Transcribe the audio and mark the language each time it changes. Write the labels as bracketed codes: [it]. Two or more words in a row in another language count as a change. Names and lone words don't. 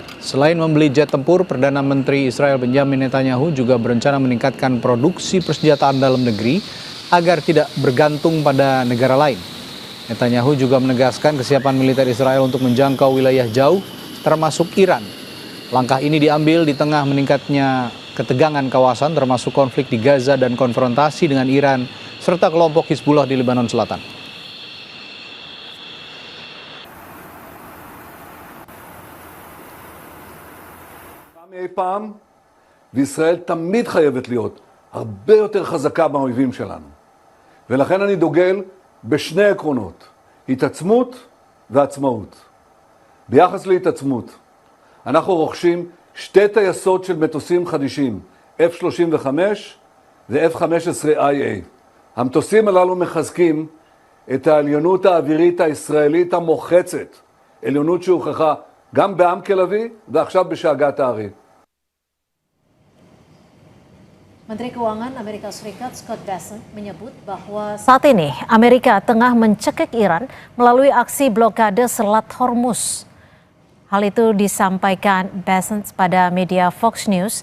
[id] Selain membeli jet tempur, Perdana Menteri Israel Benjamin Netanyahu juga berencana meningkatkan produksi persenjataan dalam negeri agar tidak bergantung pada negara lain. Netanyahu juga menegaskan kesiapan militer Israel untuk menjangkau wilayah jauh, termasuk Iran. Langkah ini diambil di tengah meningkatnya ketegangan kawasan, termasuk konflik di Gaza dan konfrontasi dengan Iran, serta kelompok Hizbullah di Lebanon Selatan. [he] אי פעם, וישראל תמיד חייבת להיות הרבה יותר חזקה מהאויבים שלנו. ולכן אני דוגל בשני עקרונות, התעצמות ועצמאות. ביחס להתעצמות, אנחנו רוכשים 2 טייסות של מטוסים חדישים, F-35 ו-F-15IA. המטוסים הללו מחזקים את העליונות האווירית הישראלית המוחצת, עליונות שהוכחה גם בעמק לביא ועכשיו בשאגת הארי. [id] Menteri Keuangan Amerika Serikat Scott Bessent menyebut bahwa saat ini Amerika tengah mencekik Iran melalui aksi blokade Selat Hormuz. Hal itu disampaikan Bessent pada media Fox News.